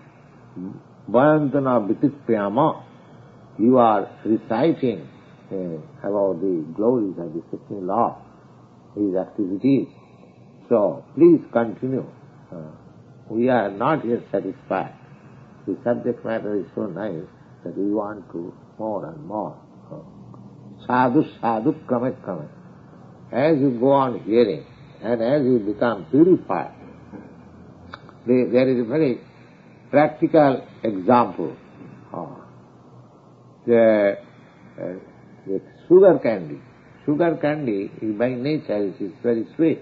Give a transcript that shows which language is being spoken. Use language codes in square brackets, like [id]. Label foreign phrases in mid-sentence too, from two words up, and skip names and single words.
[sa] Vayantana Vitipriyama, [en] you are reciting about the glories of the Supreme Lord, his activities. So please continue. We are not yet satisfied. The subject matter is so nice that we want to more and more. [sa] Sadhu sadhu krame krame. [en] As you go on hearing and as you become purified, there is a very practical example. The sugar candy. Sugar candy is by nature is very sweet.